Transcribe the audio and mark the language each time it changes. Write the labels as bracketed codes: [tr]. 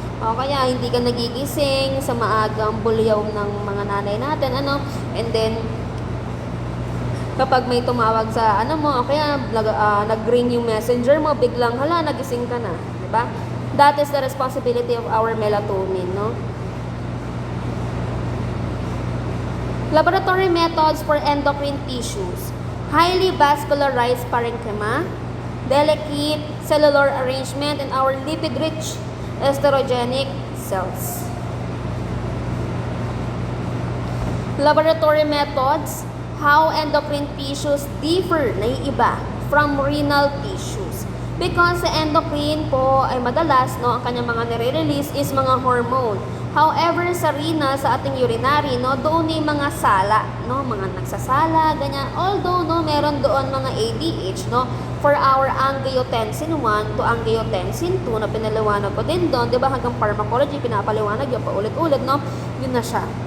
[tl] O kaya hindi ka nagigising sa maagang bulyaw ng mga nanay natin, [en] and then [tl] kapag may tumawag sa o kaya nag-ring yung messenger mo, biglang nagising ka na, di ba? [en] That is the responsibility of our melatonin, no? Laboratory methods for endocrine tissues. Highly vascularized parenchyma, delicate cellular arrangement in our lipid-rich estrogenic cells. Laboratory methods, how endocrine tissues differ, naiiba, from renal tissues. [tl] Because sa endocrine po ay madalas, ang kanyang mga nire-release is mga hormone. However, sa renal, sa ating urinary, doon ay mga sala, mga nagsasala, ganyan. Although, meron doon mga ADH, [en] for our angiotensin 1 to angiotensin 2, [tl] na pinaliwanag ko din doon, di ba, hanggang pharmacology, pinapaliwanag yun paulit-ulit, yun na siya.